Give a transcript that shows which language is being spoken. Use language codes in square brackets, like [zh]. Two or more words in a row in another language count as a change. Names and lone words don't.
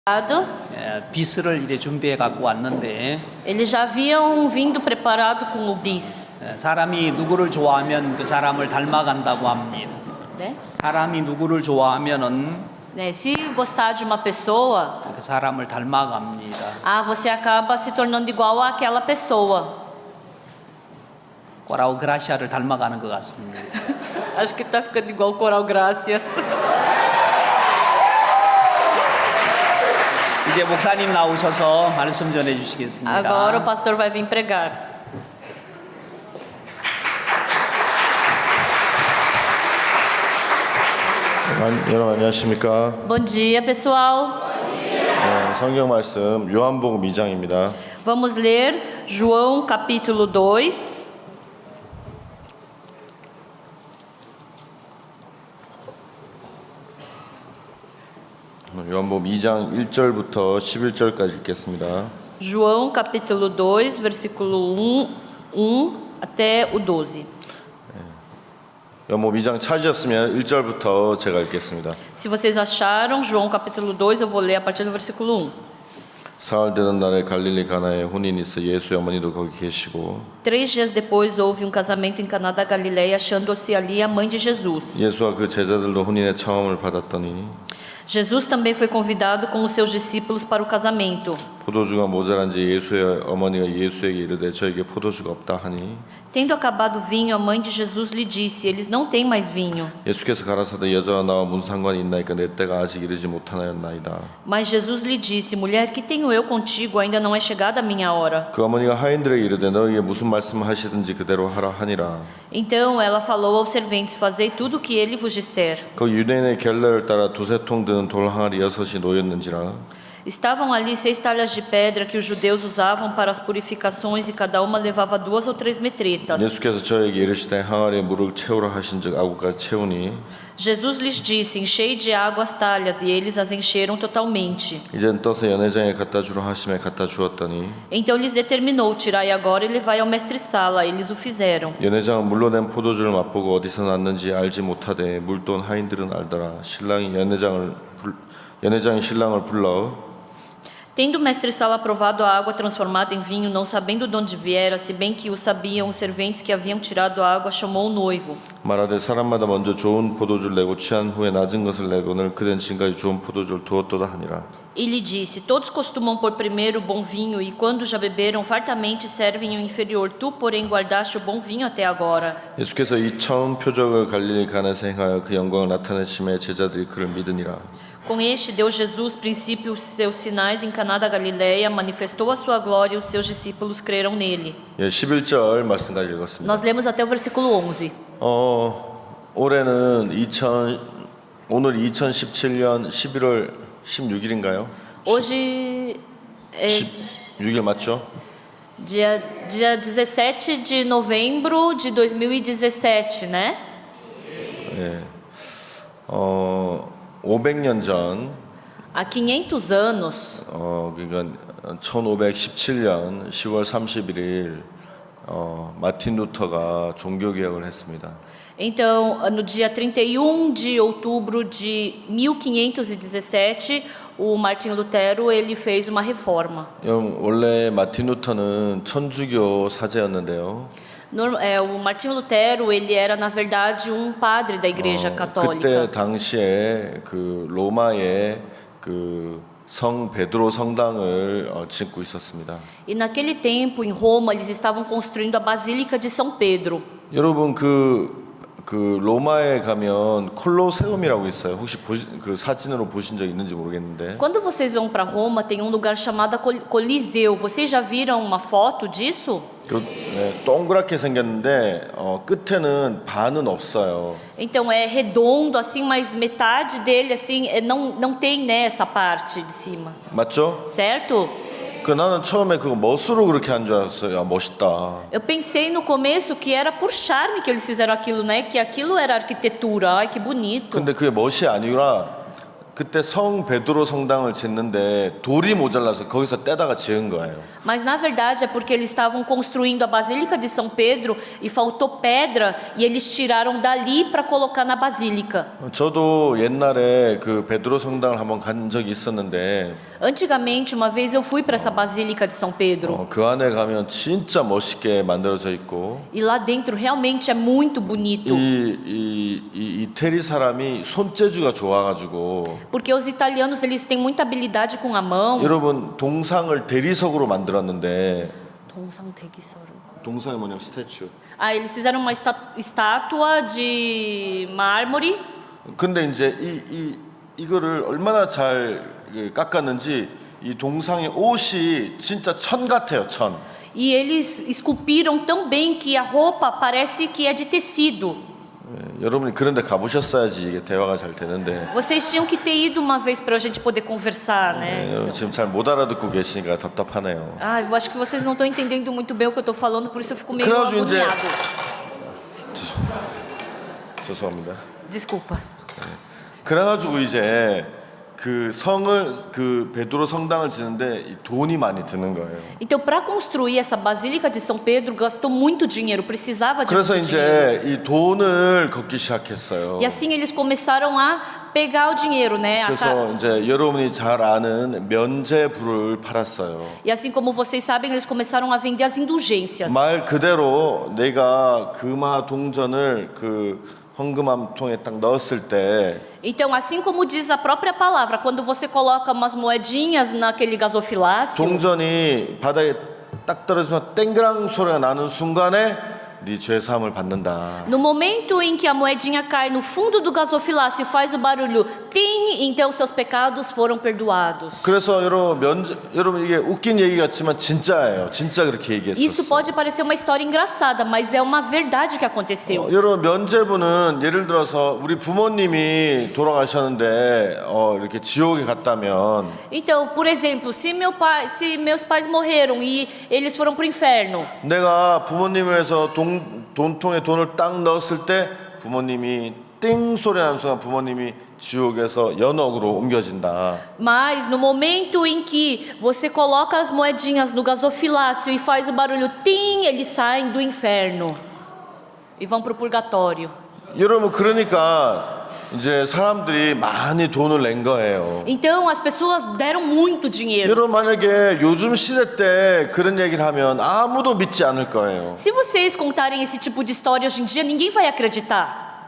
[ko] 비스를 이제 준비해 갖고 왔는데 [pt] Eles já haviam vindo preparado com o bis. [ko] 사람이 누구를 좋아하면 그 사람을 닮아간다고 합니다. [pt] Né? [ko] 사람이 누구를 좋아하면은 [pt] Né? Se gostar de uma pessoa, [ko] 그 사람을 닮아갑니다. [pt] você acaba se tornando igual àquela pessoa. [ko] 코라우 그라시아를 닮아가는 것 같습니다. [pt] Acho que tá ficando igual o Coral Gracias. [ko] 이제 목사님 나오셔서 말씀 전해 주시겠습니다. [pt] Agora o pastor vai vir pregar. [ko] 여러분 안녕하십니까? [pt] Bom dia, pessoal. [ko] 성경 말씀 요한복음 2장입니다. [pt] Vamos ler João capítulo 2. [ko] 요한복음 2장 1절부터 11절까지 읽겠습니다. [pt] João capítulo 2, versículo 1 até o 12. [ko] 요한복음 2장 찾으셨으면 1절부터 제가 읽겠습니다. [pt] Se vocês acharam, João capítulo 2, eu vou ler a partir do versículo 1. [ko] 사흘 되던 날에 갈릴리 가나에 혼인이 있어 예수의 어머니도 거기 계시고 [pt] 3 dias depois houve casamento em Caná da Galileia, achando-se ali a mãe de Jesus. [ko] 예수와 그 제자들도 혼인의 청함을 받았더니 [pt] Jesus também foi convidado com os seus discípulos para o casamento. [ko] 포도주가 모자란지 예수의 어머니가 예수에게 이르되 저에게 포도주가 없다 하니 [pt] Tendo acabado o vinho, a mãe de Jesus lhe disse: Eles não têm mais vinho. [ko] 예수께서 가라사대 여자와 나와 무슨 상관이 있나이까 내 때가 아직 이르지 못하나였나이다. [pt] Mas Jesus lhe disse: Mulher, que tenho eu contigo? Ainda não é chegada a minha hora. [ko] 그 어머니가 하인들에게 이르되 너에게 무슨 말씀하시든지 그대로 하라 하니라. [pt] Então ela falou aos serventes: Fazei tudo o que ele vos disser. [ko] 그 유대인의 결례를 따라 두세 통 드는 돌 항아리 6이 놓였는지라. [pt] Estavam ali 6 talhas de pedra que os judeus usavam para as purificações, e cada uma levava 2 ou 3 metretas. [ko] 예수께서 저에게 이르시되 항아리에 물을 채우라 하신즉 아구까지 채우니 [pt] Jesus lhes disse: Enchei de água as talhas, e eles as encheram totalmente. [ko] 이젠 떠서 연회장에 갖다 주라 하심에 갖다 주었더니 [pt] Então lhes determinou: Tirai agora e levai ao mestre-sala. Eles o fizeram. [ko] 연회장은 물로 낸 포도주를 맛보고 어디서 났는지 알지 못하되 물돈 하인들은 알더라. 연회장이 신랑을 불러 [pt] Tendo o mestre-sala provado a água transformada em vinho, não sabendo de onde viera, se bem que o sabiam os serventes que haviam tirado a água, chamou o noivo. [ko] 말하되 사람마다 먼저 좋은 포도주를 내고 취한 후에 낮은 것을 내고는 그댄 지금까지 좋은 포도주를 두었도다 하니라. [pt] E lhe disse: Todos costumam pôr primeiro o bom vinho, e quando já beberam fartamente servem o inferior. Tu, porém, guardaste o bom vinho até agora. [ko] 예수께서 이 처음 표적을 갈릴리 가나에서 행하여 그 영광을 나타내심에 제자들이 그를 믿으니라. [pt] Com este deu Jesus princípio seus sinais em Caná da Galileia, manifestou a sua glória e os seus discípulos creram nele. [ko] 예, 11절 말씀까지 읽었습니다. [pt] Nós lemos até o versículo 11. [ko] 올해는 오늘 2017년 11월 16일인가요? [pt] Hoje é [ko] 16일 맞죠? [pt] dia 17 de novembro de 2017, né? [ko] 예. 500년 전 [pt] Há 500 anos, [ko] 그러니까 1517년 10월 31일 마틴 루터가 종교 개혁을 했습니다. [pt] então, no dia 31 de outubro de 1517, o Martim Lutero ele fez uma reforma. [ko] 원래 마틴 루터는 천주교 사제였는데요. [pt] O Martinho Lutero ele era na verdade padre da Igreja Católica. [ko] 그때 당시에 그 로마에 그 성 베드로 성당을 짓고 있었습니다. [pt] E naquele tempo em Roma eles estavam construindo a Basílica de São Pedro. [ko] 여러분 그 로마에 가면 콜로세움이라고 있어요. 혹시 그 사진으로 보신 적 있는지 모르겠는데. [pt] Quando vocês vão para Roma tem lugar chamado Coliseu. Vocês já viram uma foto disso? [ko] 동그랗게 생겼는데 끝에는 반은 없어요. [pt] Então é redondo assim, mas metade dele assim não tem essa parte de cima. [ko] 맞죠? [pt] Certo? [ko] 나는 처음에 그거 멋으로 그렇게 한 줄 알았어요. 야, 멋있다. [pt] Eu pensei no começo que era por charme que eles fizeram aquilo, né? Que aquilo era arquitetura. Ai, que bonito. [ko] 근데 그게 멋이 아니라 그때 성 베드로 성당을 짓는데 돌이 모자라서 거기서 떼다가 지은 거예요. [pt] Mas na verdade é porque eles estavam construindo a Basílica de São Pedro e faltou pedra e eles tiraram dali para colocar na basílica. [ko] 저도 옛날에 그 베드로 성당을 한번 간 적이 있었는데 [pt] Antigamente, uma vez eu fui para essa Basílica de São Pedro [ko] 그 안에 가면 진짜 멋있게 만들어져 있고 [pt] e lá dentro realmente é muito bonito. [ko] 이 이태리 사람이 손재주가 좋아가지고 [pt] Porque os italianos eles têm muita habilidade com a mão. [ko] 여러분 동상을 대리석으로 만들었는데 동상이 뭐냐 스태츄. [pt] Ah, eles fizeram uma estátua de mármore. [ko] 근데 이제 이거를 얼마나 잘 깎았는지 이 동상의 옷이 진짜 천 같아요, 천. [pt] E eles esculpiram tão bem que a roupa parece que é de tecido. [ko] 여러분이 그런데 가보셨어야지 이게 대화가 잘 되는데. [pt] Vocês tinham que ter ido uma vez para a gente poder conversar, né? [ko] 여러분 지금 잘 못 알아듣고 계시니까 답답하네요. [pt] Ah, eu acho que vocês não estão entendendo muito bem o que eu estou falando, por isso eu fico meio [ko] 그래가지고 이제- [pt] agoniado. [ko] 죄송합니다. [pt] Desculpa. [ko] 그래가지고 이제 그 성을 그 베드로 성당을 짓는데 이 돈이 많이 드는 거예요. [pt] Então, para construir essa Basílica de São Pedro, gastou muito dinheiro, precisava de [ko] 그래서 [pt] muito dinheiro. [ko] 이제 이 돈을 걷기 시작했어요. [pt] E assim eles começaram a pegar o dinheiro, né? [ko] 그래서 이제 여러분이 잘 아는 면제부를 팔았어요. [pt] E assim como vocês sabem, eles começaram a vender as indulgências. [ko] 말 그대로 내가 금화 동전을 그 헌금함통에 딱 넣었을 때 [pt] Então, assim como diz a própria palavra, quando você coloca umas moedinhas naquele gasofilácio, [ko] 동전이 바닥에 딱 떨어지면 땡그랑 소리가 나는 순간에 네 죄사함을 받는다. [pt] no momento em que a moedinha cai no fundo do gasofilácio e faz o barulho tim, então seus pecados foram perdoados. [ko] 그래서 여러분 이게 웃긴 얘기 같지만 진짜예요. 진짜 그렇게 [pt] Isso [ko] 얘기했었어요. [pt] pode parecer uma história engraçada, mas é uma verdade que aconteceu. [ko] 여러분 면제부는 예를 들어서 우리 부모님이 돌아가셨는데 이렇게 지옥에 갔다면 [pt] Então, por exemplo, se meus pais morreram e eles foram para o inferno, [ko] 내가 부모님을 위해서 돈통에 돈을 딱 넣었을 때 부모님이 띵 소리 나는 순간 부모님이 지옥에서 연옥으로 옮겨진다. [pt] mas no momento em que você coloca as moedinhas no gasofilácio e faz o barulho tim, eles saem do inferno e vão para o purgatório. [ko] 여러분 그러니까 이제 사람들이 많이 돈을 낸 거예요. [pt] Então as pessoas deram muito dinheiro. [ko] 여러분 만약에 요즘 시대 때 그런 얘기를 하면 아무도 믿지 않을 거예요. [pt] Se vocês contarem esse tipo de história hoje em dia, ninguém vai acreditar.